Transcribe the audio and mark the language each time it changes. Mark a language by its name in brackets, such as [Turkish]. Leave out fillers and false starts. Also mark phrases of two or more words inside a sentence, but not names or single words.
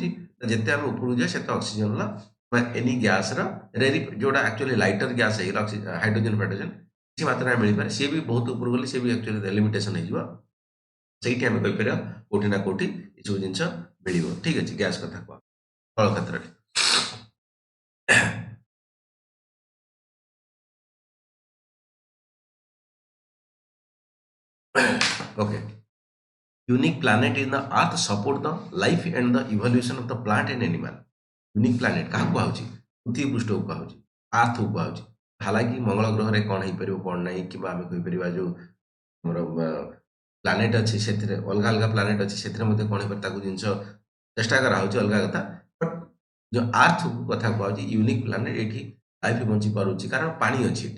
[Odia] ଯେତେ ଆମେ ଉପରକୁ ଯିବା ସେତେ ଅକ୍ସିଜେନର ବା [English] any gas [Odia] ଯୋଉଟା ଆକ୍ଚୁଆଲି [English] lighter gas [Odia] ହେଇଗଲା, ହାଇଡ୍ରୋଜେନ ଫାଇଡ୍ରୋଜେନ କିଛି ମାତ୍ରାରେ ମିଳିପାରେ। ସିଏ ବି ବହୁତ ଉପରକୁ ଗଲେ ସିଏ ବି [English] actually limitation [Odia] ହେଇଯିବ। ସେଇଠି ଆମେ କହିପାରିବା କୋଉଠି ନା କୋଉଠି ଏସବୁ ଜିନିଷ ମିଳିବ। ଠିକ୍ ଅଛି, ଗ୍ୟାସ୍ କଥା କୁହ ସ୍ଥଳ କ୍ଷେତ୍ରରେ। Okay. [English] Unique planet in the earth support the life and the evolution of the plant and animal. unique planet [Odia] କାହାକୁ କୁହାହଉଛି? ପୃଥିବୀ ପୃଷ୍ଠକୁ କୁହାହଉଛି, ଆର୍ଥକୁ କୁହାହଉଛି। ହାଲାକି ମଙ୍ଗଳ ଗ୍ରହରେ କ'ଣ ହେଇପାରିବ କ'ଣ ନାହିଁ, କିମ୍ବା ଆମେ କହିପାରିବା ଯୋଉ ଆମର ପ୍ଲାନେଟ୍ ଅଛି ସେଥିରେ ଅଲଗା ଅଲଗା ପ୍ଲାନେଟ୍ ଅଛି, ସେଥିରେ ମଧ୍ୟ କ'ଣ ହେଇପାରେ ତାକୁ ଜିନିଷ ଚେଷ୍ଟା କରାହଉଛି, ଅଲଗା କଥା। ବଟ୍ ଯୋଉ ଆର୍ଥକୁ କଥା କୁହାହଉଛି [English] unique planet, [Odia] ଏଇଠି ଲାଇଫ୍ ବଞ୍ଚି ପାରୁଛି କାରଣ ପାଣି ଅଛି ଏଠି।